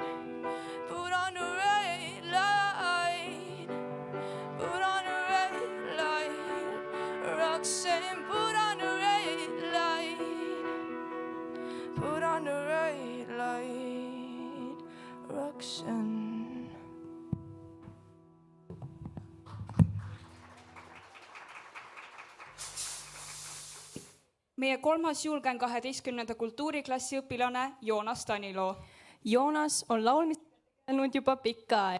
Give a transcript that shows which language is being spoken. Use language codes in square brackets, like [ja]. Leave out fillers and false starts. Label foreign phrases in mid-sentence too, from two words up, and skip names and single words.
[en] Put on the red light. Put on the red light. Roxanne, put on the red light. Put on the red light. Roxanne. [et] Meie kolmas julgen 12. kultuuriklassi õpilane Joonas Tanilo. Joonas on laulmisega tegelenud juba pikka aega.